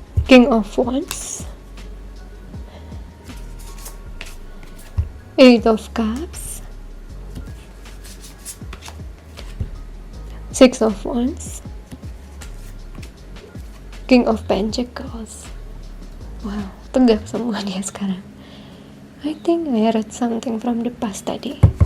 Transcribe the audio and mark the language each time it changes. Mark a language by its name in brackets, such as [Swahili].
[English] King of Wands, Eight of Cups, Six of Wands, King of Pentacles. [Indonesian] Wow, tegak semua dia sekarang. [English] I think I read something from the past [Indonesian] tadi.